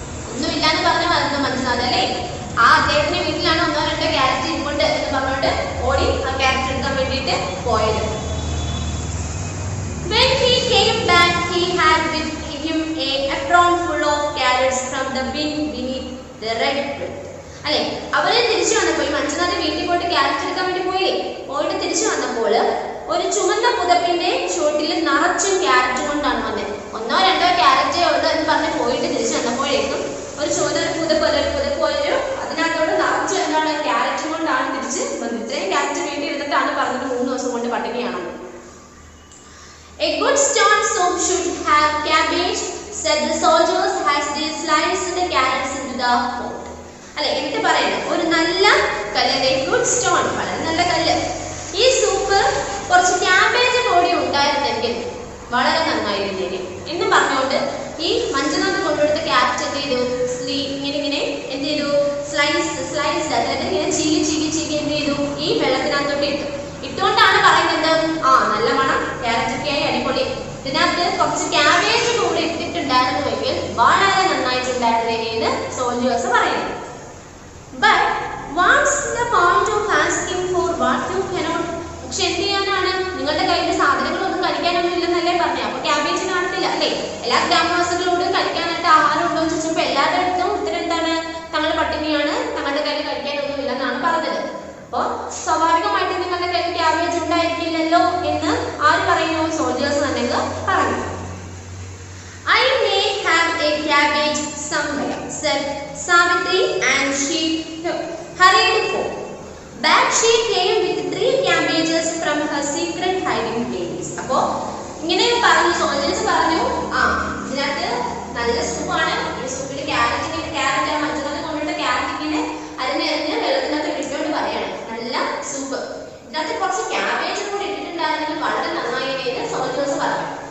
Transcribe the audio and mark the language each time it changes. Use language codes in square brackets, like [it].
[ml] ഒന്നുമില്ലാന്ന് പറഞ്ഞ വരുന്നു മഞ്ജുനാഥ് അല്ലേ, ആ അദ്ദേഹത്തിന്റെ വീട്ടിലാണ് 1-2 ക്യാരറ്റ് ഇരിപ്പുണ്ട് എന്ന് പറഞ്ഞുകൊണ്ട് ഓടി ആ ക്യാരറ്റ് എടുക്കാൻ വേണ്ടിയിട്ട് പോയത്. [en] When he came back, he had with him a apron full of carrots from the bin beneath the red brick. [ml] അല്ലെ, അവരെ തിരിച്ചു വന്നപ്പോൾ ഈ മഞ്ജുനാഥ് വീട്ടിൽ പോയിട്ട് ക്യാരറ്റ് എടുക്കാൻ വേണ്ടി പോയിട്ട് തിരിച്ചു വന്നപ്പോൾ ഒരു ചുമന്ന പുതപ്പിന്റെ ചുവട്ടിൽ നിറച്ചും ക്യാരറ്റ് കൊണ്ടാണ് വന്നത്. 1-2 ക്യാരറ്റേ ഉള്ളൂ എന്ന് പറഞ്ഞ് പോയിട്ട് തിരിച്ചു വന്നപ്പോഴേക്കും ഒരു ചുവന്ന പുതപ്പ് അതിനകത്തോട് നിറച്ചു എന്താണ് ക്യാരറ്റ് കൊണ്ടാണ് തിരിച്ച് വന്നത്. ഇത്രയും ക്യാരറ്റ് വീട്ടിൽ ഇരുന്നിട്ടാണ് പറഞ്ഞത് 3 ദിവസം കൊണ്ട് പട്ടിണിയാണെന്ന്. [en] A good stone soup should have cabbage, said the soldiers as they sliced the carrots into the pot. [ml] അല്ലെ, എന്നിട്ട് പറയുന്നത് ഒരു നല്ല കല്ല്, [en] good stone, [ml] വളരെ നല്ല കല്ല്, ഈ സൂപ്പ് കുറച്ച് ക്യാബേജ് കൂടി ഉണ്ടായിരുന്നെങ്കിൽ വളരെ നന്നായിരുന്നേനെ എന്ന് പറഞ്ഞുകൊണ്ട് ഈ മഞ്ജുനാഥ് കൊണ്ടുകൊടുത്ത ക്യാരറ്റ് എന്ത് ചെയ്തു, ഇങ്ങനെ എന്ത് ചെയ്തു, സ്ലൈസ്ഡ് അതായത് ഇങ്ങനെ ചീകി എന്ത് ചെയ്തു, ഈ വെള്ളത്തിനകത്തോട്ട് ഇട്ടുകൊണ്ടാണ് പറയുന്നത് നല്ല മണം, ക്യാരറ്റ് ഒക്കെ ആയി അടിപൊളി, ഇതിനകത്ത് കുറച്ച് ക്യാബേജ് കൂടി ഇട്ടിട്ടുണ്ടായിരുന്നുവെങ്കിൽ വളരെ നന്നായിട്ടുണ്ടായിരുന്നേനെ എന്ന് സോൾജേഴ്സ് പറയുന്നു. [en] But what's the point of asking for what you cannot? [ml] പക്ഷെ എന്ത് ചെയ്യാനാണ്, നിങ്ങളുടെ കയ്യിൽ സാധനങ്ങളൊന്നും കഴിക്കാനൊന്നും ഇല്ലെന്നല്ലേ പറഞ്ഞേ, അപ്പൊ ക്യാബേജ് കാണത്തില്ല അല്ലേ. എല്ലാ ഗ്രാമവാസികളോടും കഴിക്കാനായിട്ട് ആഹാരം ഉണ്ടോ എന്ന് ചോദിച്ചപ്പോൾ എല്ലാവരുടെ അടുത്തും ഉത്തരം എന്താണ്, തങ്ങൾ പട്ടിണിയാണ്, തങ്ങളുടെ കയ്യിൽ കഴിക്കാനൊന്നും ഇല്ലെന്നാണ് പറഞ്ഞത്. അപ്പൊ സ്വാഭാവികമായിട്ട് നിങ്ങളുടെ കയ്യിൽ ക്യാബേജ് ഉണ്ടായിരിക്കില്ലല്ലോ എന്ന് ആര് പറയുന്നു, സോൾജേഴ്സ് തന്നെ പറഞ്ഞു. [en] I may have a cabbage somewhere, said Savitri, and she hurried home. Back she came with 3 cabbages from her secret hiding place. [ml] അപ്പോ ഇങ്ങനെ പറഞ്ഞു സോൾജേഴ്സ് പറഞ്ഞു, ഇതിനകത്ത് നല്ല സൂപ്പാണ്, ഈ സൂപ്പിൽ ക്യാരറ്റ് മറ്റൊന്ന് കൊണ്ടിട്ട് ക്യാരറ്റ് ഇങ്ങനെ അരിഞ്ഞ് വെള്ളത്തിനകത്ത് ഇട്ടുകൊണ്ട് പറയാണ് നല്ല സൂപ്പ്, ഇതിനകത്ത് കുറച്ച് ക്യാബേജ് കൂടി ഇട്ടിട്ടുണ്ടായിരുന്നെങ്കിൽ വളരെ നന്നായിരുന്നു സോൾജേഴ്സ് പറഞ്ഞു.